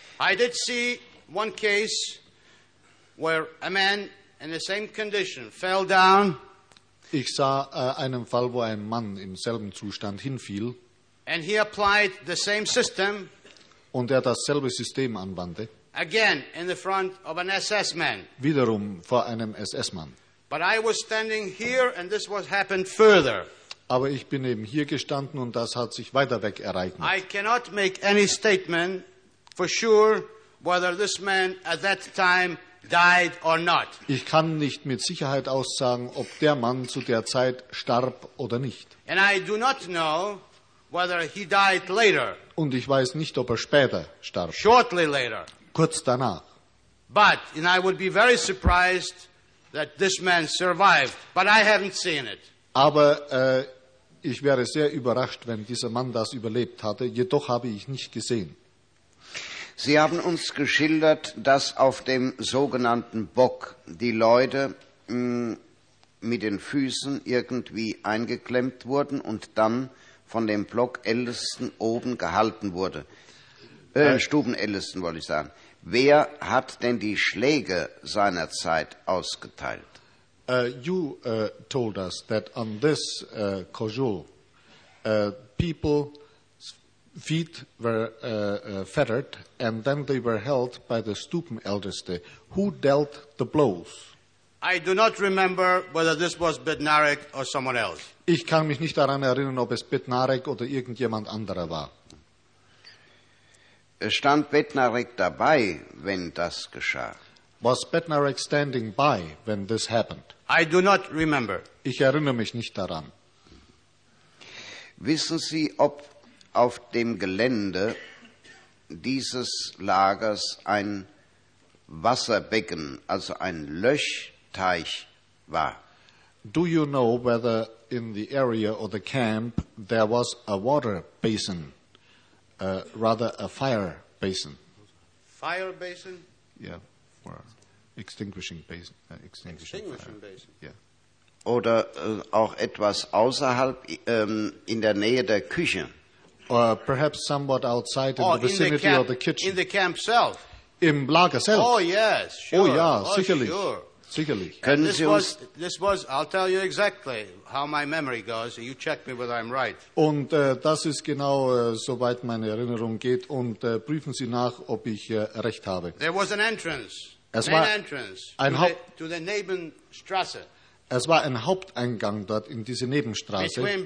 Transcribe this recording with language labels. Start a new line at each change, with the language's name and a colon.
English: I did see one case where a man in the same condition fell down.
German: Ich sah einen Fall, wo ein Mann im selben Zustand hinfiel.
English: And he applied the same system.
German: Und er dasselbe System anwandte.
English: Again in the front of an SS man.
German: Wiederum vor einem SS-Mann.
English: But I was standing here and this was happened further.
German: Aber ich bin eben hier gestanden und das hat sich weiter weg ereignet.
English: I cannot make any statement for sure whether this man at that time died or not.
German: Ich kann nicht mit Sicherheit aussagen, ob der Mann zu der Zeit starb oder nicht.
English: And I do not know whether he died later.
German: Und ich weiß nicht, ob er später starb.
English: Shortly later.
German: Kurz danach.
English: But and I would be very surprised that this man survived, but I haven't seen it.
German: Aber ich wäre sehr überrascht, wenn dieser Mann das überlebt hatte. Jedoch habe ich nicht gesehen. Sie haben uns geschildert, dass auf dem sogenannten Bock die Leute mit den Füßen irgendwie eingeklemmt wurden und dann von dem Blockältesten oben gehalten wurde. Stubenältesten wollte ich sagen. Wer hat denn die Schläge seiner Zeit ausgeteilt?
English: You told us that on this cajou, people's feet were fettered and then they were held by the Stubenälteste. Who dealt the blows? I do not remember whether this was Bednarek or someone else.
German: Ich kann mich nicht daran erinnern, ob es Bednarek oder irgendjemand anderer war. Stand Bednarek dabei, wenn das geschah?
English: Was Bednarek standing by when this happened? I do not remember.
German: Ich erinnere mich nicht daran. Wissen Sie, ob auf dem Gelände dieses Lagers ein Wasserbecken, also ein Löschteich war?
English: Do you know whether in the area or the camp there was a water basin, rather a fire basin? Fire basin? Yeah, for extinguishing basin. Extinguishing basin. Yeah.
German: Oder auch etwas außerhalb, in der Nähe der Küche.
English: Or perhaps somewhat outside in the vicinity of the kitchen. In the camp itself.
German: Im Lager selbst.
English: Oh yes, sure.
German: Oh ja, sicherlich. Sicherlich. Können
English: this
German: Sie uns
English: was, this was, I'll tell you exactly how my memory goes. You check me whether I'm right.
German: Und das ist genau, soweit meine Erinnerung geht. Und prüfen Sie nach, ob ich recht habe.
English: There was an entrance.
German: Es war
English: main entrance ein to the Nebenstraße.
German: Es war ein Haupteingang dort in diese Nebenstraße.